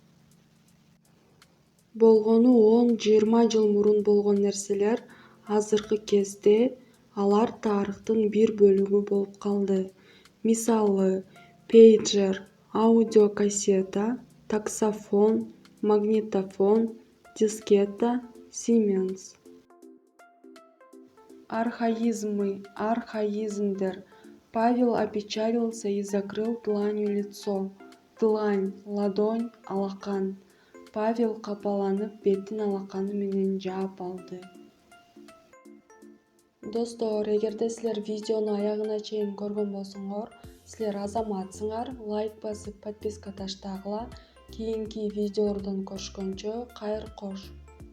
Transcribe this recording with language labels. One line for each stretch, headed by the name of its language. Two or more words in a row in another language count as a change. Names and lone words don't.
Kyrgyz: Болгону 10-20 жыл мурун болгон нерселер азыркы кезде алар тарыхтын бир бөлүгү болуп калды. Мисалы, пейджер, аудиокассета, таксофон, магнитофон, дискета, Siemens. Архаизмы, архаизмдер.
Russian: Павел опечалился и закрыл дланью лицо. Длань, ладонь,
Kyrgyz: алакан. Павел капаланып, бетин алаканы менен жаап алды. Достор, эгерде силер видеону аягына чейин көргөн болсоңор, силер азаматсыңар, лайк басып, подписка таштагыла. Кийинки видеолордон көрүшкөнчө, кайыр кош.